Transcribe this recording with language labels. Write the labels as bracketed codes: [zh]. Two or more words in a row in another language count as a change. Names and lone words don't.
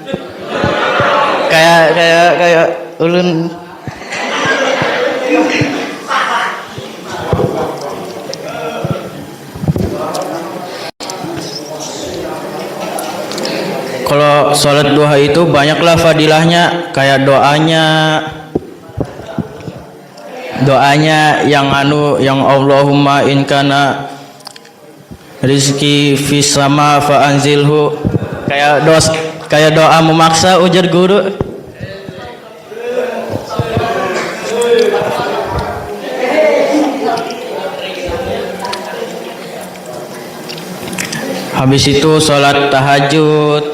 [bjn] Kayak ulun kalau sholat duha itu banyaklah fadilahnya, kayak doanya yang [ar] اللهم إن كان رزقي في السماء فأنزله, [bjn] kayak doa memaksa ujar guru. Habis itu sholat tahajud.